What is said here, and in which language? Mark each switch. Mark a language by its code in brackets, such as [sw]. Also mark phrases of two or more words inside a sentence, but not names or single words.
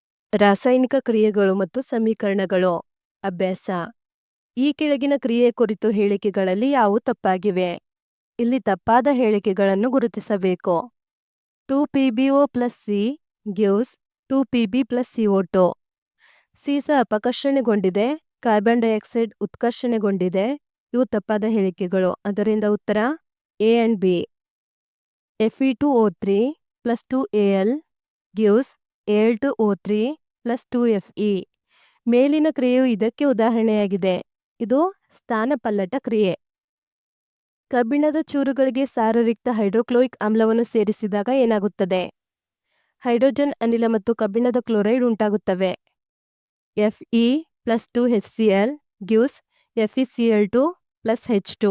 [kn] ರಾಸಾಯನಿಕ ಕ್ರಿಯೆಗಳು ಮತ್ತು ಸಮೀಕರಣಗಳು. ಅಭ್ಯಾಸ. ಈ ಕೆಳಗಿನ ಕ್ರಿಯೆ ಕುರಿತು ಹೇಳಿಕೆಗಳಲ್ಲಿ ಯಾವುವು ತಪ್ಪಾಗಿವೆ? ಇಲ್ಲಿ ತಪ್ಪಾದ ಹೇಳಿಕೆಗಳನ್ನು ಗುರುತಿಸಬೇಕು. [en] 2PbO plus C gives 2Pb plus CO2. [kn] ಸೀಸ ಅಪಕರ್ಷಣೆಗೊಂಡಿದೆ, [en] carbon dioxide [kn] ಉತ್ಕರ್ಷಣೆಗೊಂಡಿದೆ. ಇವು ತಪ್ಪಾದ ಹೇಳಿಕೆಗಳು. ಅದರಿಂದ ಉತ್ತರ [en] A and B. Fe2O3 plus 2Al gives Al2O3 plus 2Fe. [kn] ಮೇಲಿನ ಕ್ರಿಯೆಯು ಇದಕ್ಕೆ ಉದಾಹರಣೆಯಾಗಿದೆ. ಇದು ಸ್ಥಾನಪಲ್ಲಟ ಕ್ರಿಯೆ. ಕಬ್ಬಿಣದ ಚೂರುಗಳಿಗೆ ಸಾರರಿಕ್ತ ಹೈಡ್ರೋಕ್ಲೋಯಿಕ್ ಆಮ್ಲವನ್ನು ಸೇರಿಸಿದಾಗ ಏನಾಗುತ್ತದೆ? ಹೈಡ್ರೋಜನ್ ಅನಿಲ ಮತ್ತು ಕಬ್ಬಿಣದ ಕ್ಲೋರೈಡ್ ಉಂಟಾಗುತ್ತವೆ. [en] Fe plus 2HCl gives FeCl2 plus H2.